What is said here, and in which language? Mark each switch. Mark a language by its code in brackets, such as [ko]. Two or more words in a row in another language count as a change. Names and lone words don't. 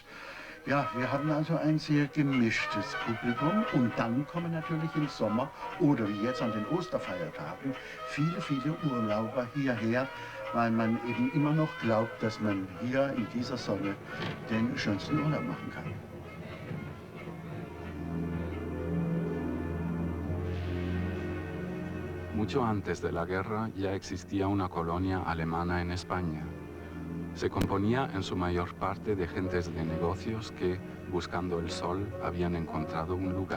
[de] Ja, wir haben also ein sehr gemischtes Publikum und dann kommen natürlich im Sommer oder wie jetzt an den Osterfeiertagen viele Urlauber hierher, weil man eben immer noch glaubt, dass man hier in dieser Sonne den schönsten Urlaub machen kann. [es] Mucho antes de la guerra ya existía una colonia alemana en España. Se componía en su mayor parte de gentes de negocios que, buscando el sol, habían encontrado un lugar.